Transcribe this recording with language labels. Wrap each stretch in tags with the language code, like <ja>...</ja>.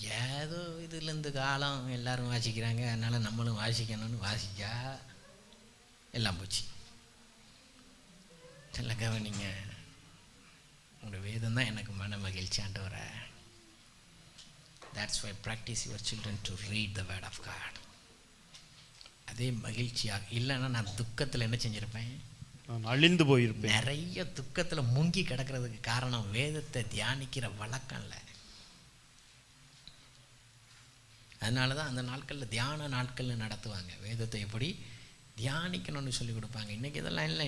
<ta>ஏதோ இதுலேருந்து காலம் எல்லாரும் வாசிக்கிறாங்க, அதனால் நம்மளும் வாசிக்கணும்னு வாசிச்சா எல்லாம் போச்சு. நல்ல கவனிங்க, உங்களுடைய வேதம் தான் எனக்கு மன மகிழ்ச்சி ஆண்டவரே.</ta> <en>That's why practice your children to read the word of God.</en> <ta>அதே மகிழ்ச்சியாக. இல்லைன்னா நான் துக்கத்தில் என்ன செஞ்சுருப்பேன்? நான் அழிந்து போயிருப்பேன். நிறைய துக்கத்தில் முங்கி கிடக்கிறதுக்கு காரணம் வேதத்தை தியானிக்கிற வழக்கம் இல்லை. அதனால தான் அந்த நாட்களில் தியான நாட்கள்னு நடத்துவாங்க. வேதத்தை எப்படி தியானிக்கணும்னு சொல்லி கொடுப்பாங்க. இன்றைக்கி இதெல்லாம் இல்லை.</ta>